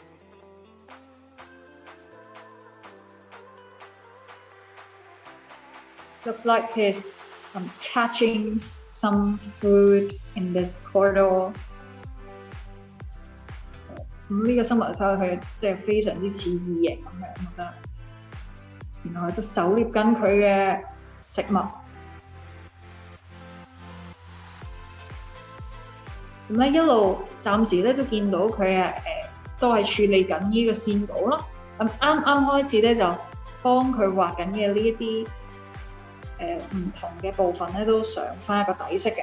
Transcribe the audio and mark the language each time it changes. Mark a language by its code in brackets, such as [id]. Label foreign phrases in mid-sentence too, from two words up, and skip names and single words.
[en] Looks like he's catching some food in this corridor. [yue] 呢個生物睇下佢即係非常之似異形咁樣，我覺得。然後佢都狩獵緊佢嘅食物。咁咧一路暫時咧都見到佢都係處理緊呢個線稿咯。咁啱啱開始咧就幫佢畫緊嘅呢一啲唔同嘅部分咧都上翻一個底色嘅。